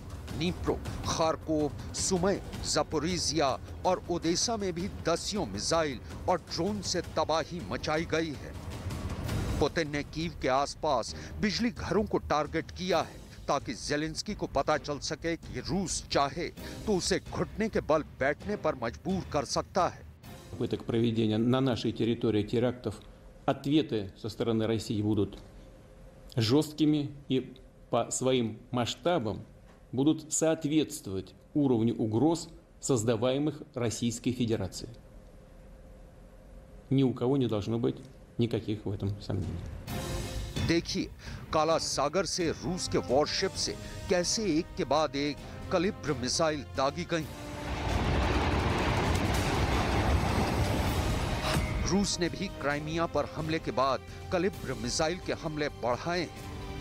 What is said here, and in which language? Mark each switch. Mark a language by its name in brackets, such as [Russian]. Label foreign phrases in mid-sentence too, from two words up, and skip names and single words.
[Hindi] नीप्रो, खारकोव, सुमे, जापोरिजिया और ओडेसा में भी दसियों मिसाइल और ड्रोन से तबाही मचाई गई है। पुतिन ने कीव के आसपास बिजली घरों को टारगेट किया है ताकि ज़ेलेंस्की को पता चल सके कि रूस चाहे तो उसे घुटने के बल बैठने पर मजबूर कर सकता है। [Russian] Попыток проведения на нашей территории терактов, ответы со стороны России будут жесткими и по своим масштабам будут соответствовать уровню угроз, создаваемых Российской Федерацией. Ни у кого не должно быть никаких в этом сомнений. [Hindi] देखिए, काला सागर से रूस के वॉरशिप से कैसे एक के बाद एक कलिब्र मिसाइल दागी गई। रूस ने भी क्राइमिया पर हमले के बाद कलिब्र मिसाइल के हमले बढ़ाए हैं।